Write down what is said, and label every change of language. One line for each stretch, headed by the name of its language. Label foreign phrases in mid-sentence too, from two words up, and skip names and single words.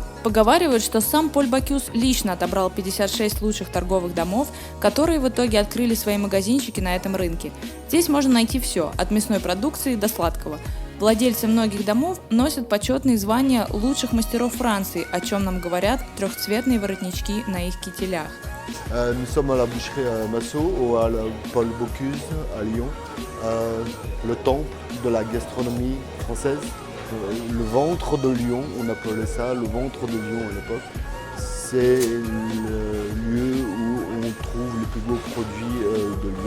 Russian: Поговаривают, что сам Поль Бокюз лично отобрал 56 лучших торговых домов, которые в итоге открыли свои магазинчики на этом рынке. Здесь можно найти все, от мясной продукции до сладкого. Владельцы многих домов носят почетные звания лучших мастеров Франции, о чем нам говорят трехцветные воротнички на их кителях.
French: Nous sommes à la boucherie Massot, à la Paul Bocuse à Lyon, le temple de la gastronomie française, le ventre de Lyon, on appelait ça le ventre de Lyon à l'époque. C'est le lieu où on trouve les plus beaux produits de Lyon.